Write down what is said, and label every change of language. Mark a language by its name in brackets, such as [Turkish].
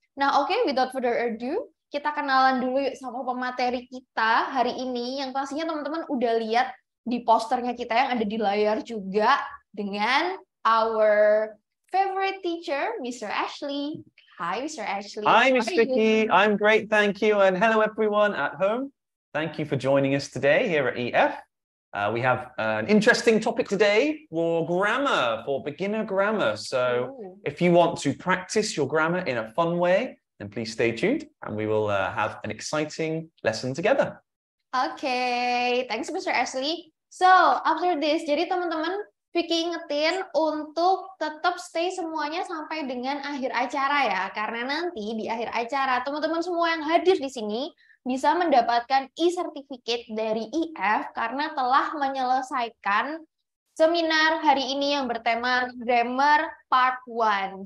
[Indonesian] Nah, oke, [English] without further ado, [Indonesian] kita kenalan dulu yuk sama pemateri kita hari ini yang pastinya teman-teman udah lihat di posternya kita yang ada di layar juga dengan [English] our favorite teacher, Mr. Ashley. Hi, Mr. Ashley. Hi, Miss Vicky. I'm great, thank you. And hello, everyone at home. Thank you for joining us today here at EF. We have an interesting topic today for grammar, for beginner grammar. So if you want to practice your grammar in a fun way, then please stay tuned and we will have an exciting lesson together. Okay, thanks Mr. Ashley. So, after this, [Indonesian] jadi teman-teman, Vicky ingetin untuk tetap stay semuanya sampai dengan akhir acara ya. Karena nanti di akhir acara, teman-teman semua yang hadir di sini bisa mendapatkan e-certificate dari IF karena telah menyelesaikan seminar hari ini yang bertema Grammar Part 1.